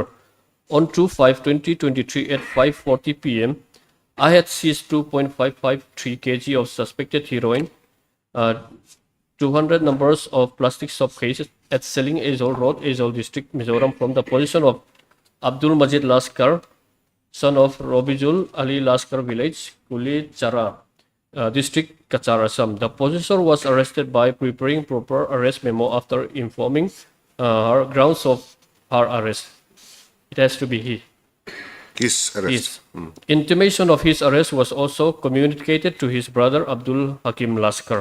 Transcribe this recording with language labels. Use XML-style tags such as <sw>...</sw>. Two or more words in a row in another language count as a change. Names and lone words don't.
<en>On 2/5/2023 at 5:40 p.m., I had seized 2.553 kg of suspected heroin 200 numbers of plastic soap cases at Seling Aizol Road, Aizol District, Mizoram, from the possession of Abdul Majid Laskar, son of Robijul Ali Laskar Village, Kuli Chara, District, Kachar, Assam. The possessor was arrested by preparing proper arrest memo after informing her grounds of her arrest. It has to be he. His arrest. His. Intimation of his arrest was also communicated to his brother Abdul Hakim Laskar.</en>